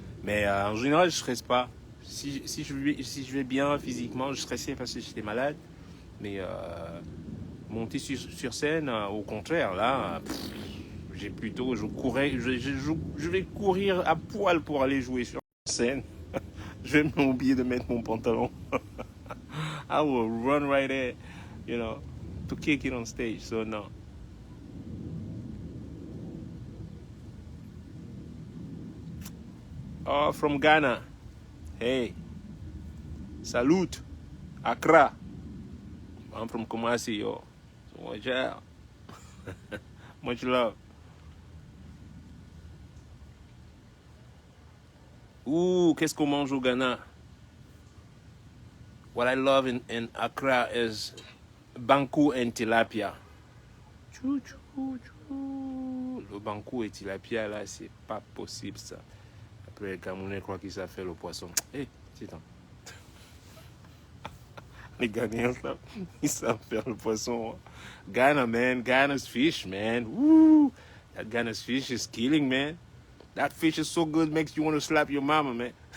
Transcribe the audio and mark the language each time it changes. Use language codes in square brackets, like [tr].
[fr] Mais en général, je stresse pas. Si je vais bien physiquement, je stressais parce que j'étais malade. Mais monter sur scène, au contraire, là, j'ai plutôt, je vais courir à poil pour aller jouer sur scène. Je vais m'oublier de mettre mon pantalon. [en] I will run right there, you know, to kick it on stage. So no. Oh, from Ghana. Hey. Salute. Accra. I'm from Kumasi, yo. So watch out. Much love. [fr] Ooh, qu'est-ce qu'on mange au Ghana? [en] What I love in Accra is banku and tilapia. Chou, chou, chou. [fr] Le banku et tilapia, là, c'est pas possible, ça. Après, les Camerounais croient qu'ils savent faire le poisson. Hé, c'est un. Les Ghanaiens, ils savent faire le poisson. [en] Ghana, man. Ghana's fish, man. Woo! That Ghana's fish is killing, man. That fish is so good, makes you want to slap your mama, man.